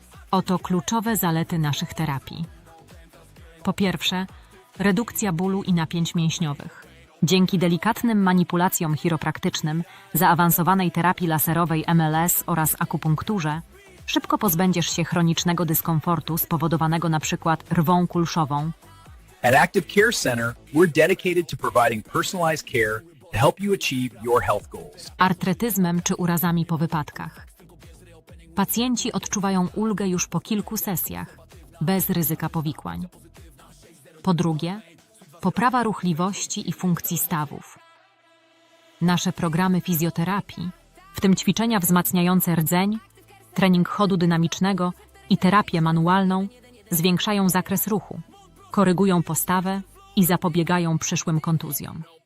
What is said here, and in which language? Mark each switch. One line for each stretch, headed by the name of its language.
Polish: Oto kluczowe zalety naszych terapii. Po pierwsze, redukcja bólu i napięć mięśniowych. Dzięki delikatnym manipulacjom chiropraktycznym, zaawansowanej terapii laserowej MLS oraz akupunkturze, szybko pozbędziesz się chronicznego dyskomfortu spowodowanego np. rwą kulszową.
English: At Active Care Center, we're dedicated to providing personalized care to help you achieve your health goals.
Polish: Artretyzmem czy urazami po wypadkach. Pacjenci odczuwają ulgę już po kilku sesjach, bez ryzyka powikłań. Po drugie, poprawa ruchliwości i funkcji stawów. Nasze programy fizjoterapii, w tym ćwiczenia wzmacniające rdzeń, trening chodu dynamicznego i terapię manualną, zwiększają zakres ruchu, korygują postawę i zapobiegają przyszłym kontuzjom.